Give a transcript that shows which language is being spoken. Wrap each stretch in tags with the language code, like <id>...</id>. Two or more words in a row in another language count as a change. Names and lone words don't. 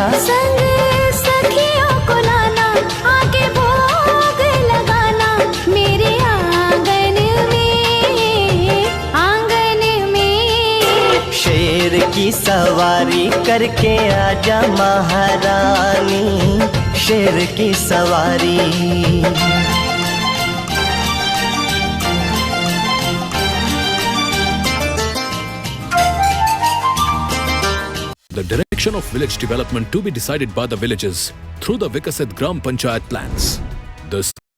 <hi>संग सखियों को लाना, आके भोग लगाना मेरे आंगन में, आंगन में। शेर की सवारी करके आजा महारानी, शेर की सवारी।</hi> <en>The direction of village development to be decided by the villagers through the Vikasit Gram Panchayat plans. This</en>